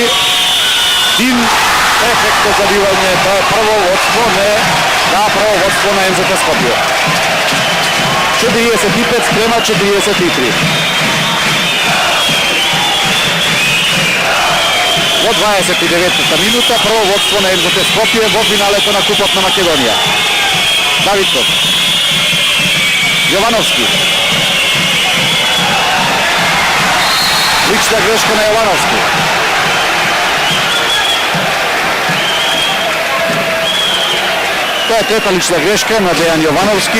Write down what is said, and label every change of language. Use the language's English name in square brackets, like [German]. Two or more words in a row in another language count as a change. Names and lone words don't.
[Macedonian] Dim. Efektno zabivanje. [Serbian] To je prvo vodstvo. Ne. [Macedonian] Da, prvo vodstvo na MZT Skopje. [Serbian] 45 sprema 43. [Macedonian] Od 29. minuta prvo vodstvo na MZT Skopje vo finalето на Купот на Македонија. Давидков. Јовановски. Лична грешка на Јовановски. Тоа е трета лична грешка на Дејан Јовановски.